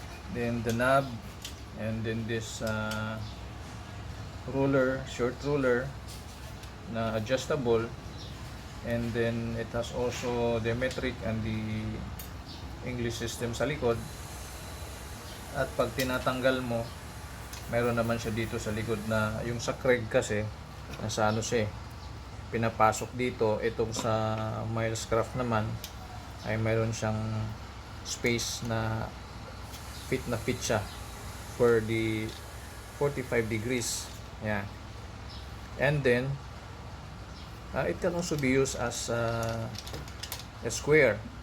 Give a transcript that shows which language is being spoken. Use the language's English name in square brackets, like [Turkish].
[English] Then the knob, and then this ruler, short ruler [Filipino] na adjustable, [English] and then it has also the metric and the English system [Filipino] sa likod. At pag tinatanggal mo, meron naman siya dito sa likod na yung sa Craig kasi nasa ano siya, pinapasok dito. Itong sa Milescraft naman ay meron siyang space na fit siya [English] for the 45 degrees. Yeah. And then it can also be used as a square.